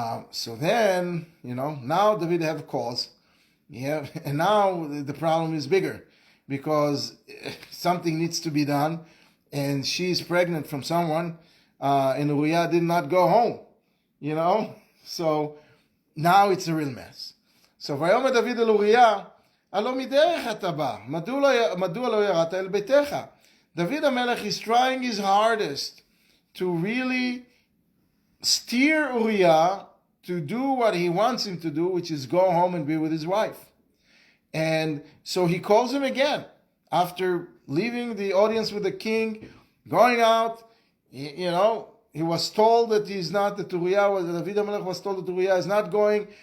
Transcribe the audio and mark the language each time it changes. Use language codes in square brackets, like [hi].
[en] So then, now David have cause. Yeah, and now the problem is bigger because something needs to be done, and she's pregnant from someone, and Uriah did not go home. So now it's a real mess. [he] So ויאמר דוד אל אוריה, הלא מדרך אתה בא, מדוע לא ירדת אל ביתך? [en] David HaMelech is trying his hardest to really steer Uriah to do what he wants him to do, which is go home and be with his wife. And so he calls him again. After leaving the audience with the king, going out, he was told that David HaMelech was told that Uriah is not going.